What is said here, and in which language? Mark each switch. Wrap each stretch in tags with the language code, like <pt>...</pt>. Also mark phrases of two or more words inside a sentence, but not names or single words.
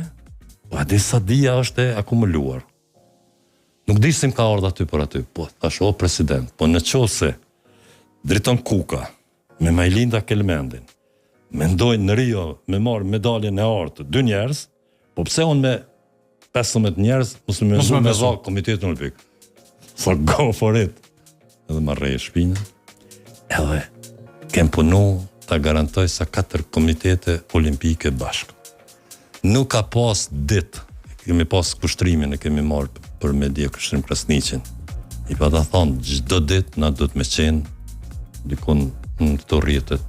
<sq>Pa di sa dia është e akumuluar. Nuk di si më ka ardhur aty për aty. Po, thash, o president, po në qoftë Driton Kuka me Majlinda Kelmendin mendojnë në Rio me marrë medaljen e artë 2 njerëz, po pse unë me 15 njerëz mos më me dha Komitetin Olimpik.</sq> <en>So go for it.</en> <sq>Edhe më rrej shpinën. Edhe kem punu ta garantoj sa 4 komitete olimpike bashkë. Nuk ka pas ditë, kemi pas kushtrimin e kemi marrë për media kushtrim Krasniqin. I pa ta thonë, çdo ditë na do të më qenë dikun në këto rrjetet.</sq>